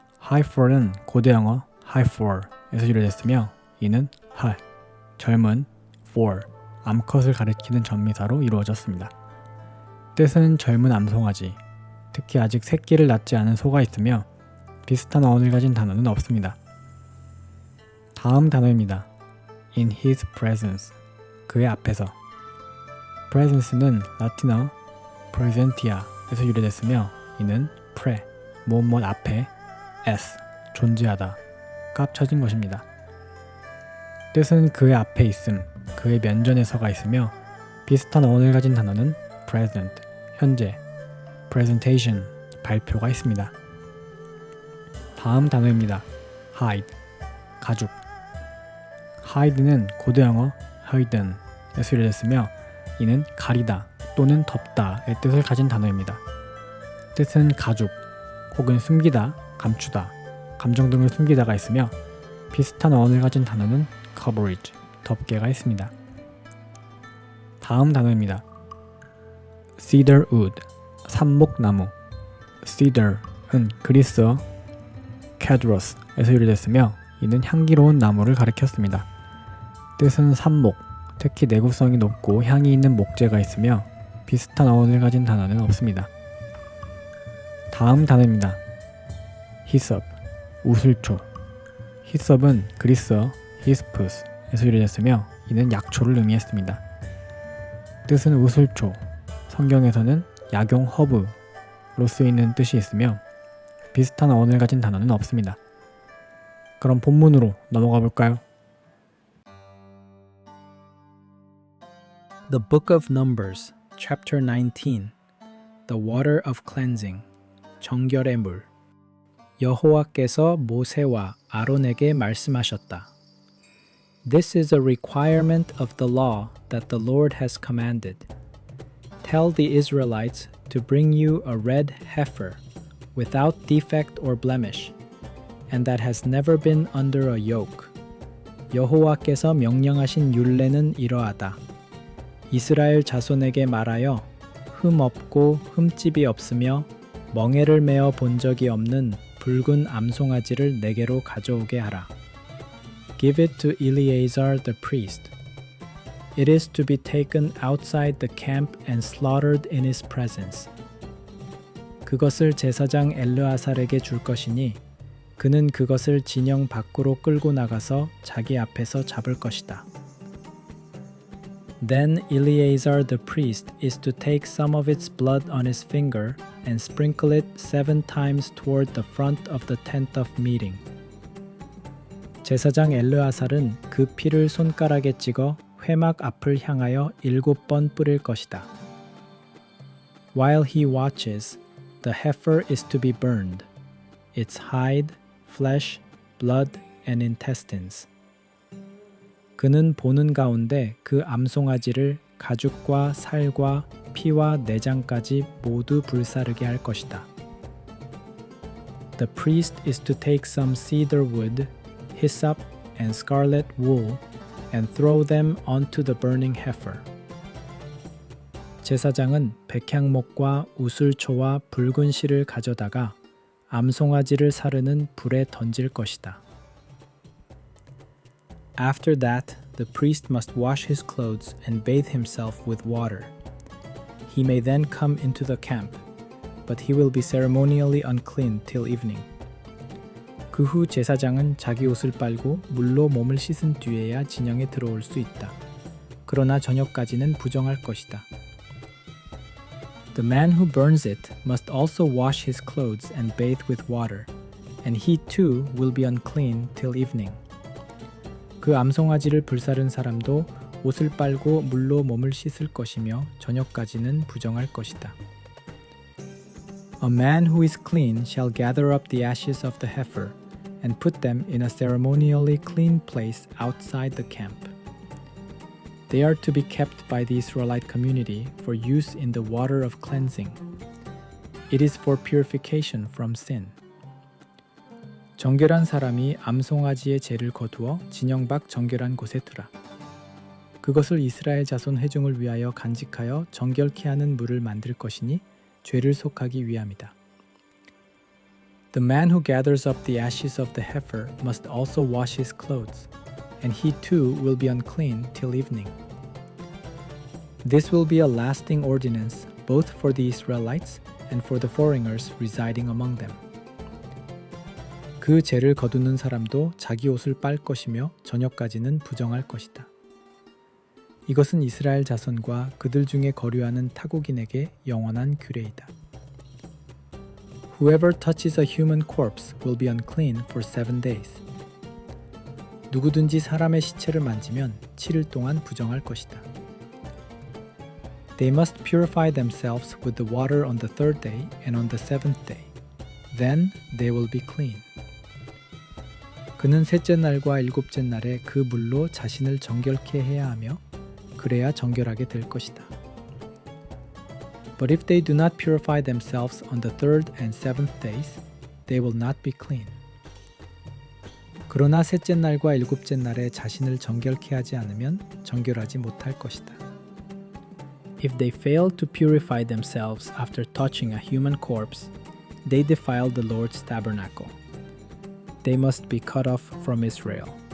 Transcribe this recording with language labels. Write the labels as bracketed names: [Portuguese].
[Korean] heifer는 고대영어 heifer에서 유래됐으며 이는 high, 젊은, for, 암컷을 가리키는 전미사로 이루어졌습니다. 뜻은 젊은 암송아지, 특히 아직 새끼를 낳지 않은 소가 있으며 비슷한 어원을 가진 단어는 없습니다. 다음 단어입니다. [English] in his presence, [Korean] 그의 앞에서. presence는 라틴어 presentia에서 유래됐으며 이는 pre, 무엇 앞에, s, 존재하다, 깝쳐진 것입니다. 뜻은 그의 앞에 있음, 그의 면전에 서가 있으며 비슷한 어원을 가진 단어는 present, 현재, presentation, 발표가 있습니다. 다음 단어입니다. hide, 가죽. hide는 고대영어 hiden에서 유래됐으며 이는 가리다 또는 덮다의 뜻을 가진 단어입니다. 뜻은 가죽 혹은 숨기다, 감추다, 감정 등을 숨기다가 있으며 비슷한 어원을 가진 단어는 coverage, 덮개가 있습니다. 다음 단어입니다. [English] cedar wood, 삽목나무. [Korean] cedar은 그리스어 cadros에서 유래됐으며 이는 향기로운 나무를 가리켰습니다. 뜻은 삽목, 특히 내구성이 높고 향이 있는 목재가 있으며 비슷한 어원을 가진 단어는 없습니다. 다음 단어입니다. hyssop, 우슬초. hyssop은 그리스어 hispus에서 유래됐으며 이는 약초를 의미했습니다. 뜻은 우슬초, 성경에서는 약용 허브로 쓰이는 뜻이 있으며 비슷한 어원을 가진 단어는 없습니다. 그럼 본문으로 넘어가 볼까요? [English] The Book of Numbers, Chapter 19, The Water of Cleansing, [Korean] 정결의 물. 여호와께서 모세와 아론에게 말씀하셨다. [English] This is a requirement of the law that the Lord has commanded. Tell the Israelites to bring you a red heifer, without defect or blemish, and that has never been under a yoke. [Korean] 여호와께서 명령하신 율례는 이러하다. 이스라엘 자손에게 말하여 흠 없고 흠집이 없으며 멍에를 메어 본 적이 없는 붉은 암송아지를 내게로 가져오게 하라. [English] Give it to Eleazar the priest. It is to be taken outside the camp and slaughtered in his presence. [Korean] 그것을 제사장 엘르아살에게 줄 것이니 그는 그것을 진영 밖으로 끌고 나가서 자기 앞에서 잡을 것이다. [English] Then Eleazar the priest is to take some of its blood on his finger and sprinkle it 7 times toward the front of the tent of meeting. [Korean] 제사장 엘르아살은 그 피를 손가락에 찍어 회막 앞을 향하여 7번 뿌릴 것이다. [English] While he watches, the heifer is to be burned, its hide, flesh, blood, and intestines. [Korean] 그는 보는 가운데 그 암송아지를 가죽과 살과 피와 내장까지 모두 불사르게 할 것이다. [English] The priest is to take some cedar wood, hyssop, and scarlet wool and throw them onto the burning heifer. [Korean] 제사장은 백향목과 우슬초와 붉은 실을 가져다가 암송아지를 사르는 불에 던질 것이다. [English] After that, the priest must wash his clothes and bathe himself with water. He may then come into the camp, but he will be ceremonially unclean till evening. [Korean] 그 후 제사장은 자기 옷을 빨고 물로 몸을 씻은 뒤에야 진영에 들어올 수 있다. 그러나 저녁까지는 부정할 것이다. [English] The man who burns it must also wash his clothes and bathe with water, and he too will be unclean till evening. [Korean] 그 암송아지를 불사른 사람도 옷을 빨고 물로 몸을 씻을 것이며 저녁까지는 부정할 것이다. [English] A man who is clean shall gather up the ashes of the heifer and put them in a ceremonially clean place outside the camp. They are to be kept by the Israelite community for use in the water of cleansing. It is for purification from sin. [Korean] 정결한 사람이 암송아지의 죄를 거두어 진영 밖 정결한 곳에 두라. 그것을 이스라엘 자손 회중을 위하여 간직하여 정결케 하는 물을 만들 것이니 죄를 속하기 위함이다. [English] The man who gathers up the ashes of the heifer must also wash his clothes, and he too will be unclean till evening. This will be a lasting ordinance both for the Israelites and for the foreigners residing among them. [Korean] 그 죄를 거두는 사람도 자기 옷을 빨 것이며 저녁까지는 부정할 것이다. 이것은 이스라엘 자손과 그들 중에 거류하는 타국인에게 영원한 규례이다. [English] Whoever touches a human corpse will be unclean for 7 days. [Korean] 누구든지 사람의 시체를 만지면 7일 동안 부정할 것이다. [English] They must purify themselves with the water on the third day and on the seventh day. Then they will be clean. [Korean] 그는 셋째 날과 일곱째 날에 그 물로 자신을 정결케 해야 하며 그래야 정결하게 될 것이다. [English] But if they do not purify themselves on the third and seventh days, they will not be clean. [Korean] 그러나 셋째 날과 일곱째 날에 자신을 정결케 하지 않으면 정결하지 못할 것이다. [English] If they fail to purify themselves after touching a human corpse, they defile the Lord's tabernacle. They must be cut off from Israel.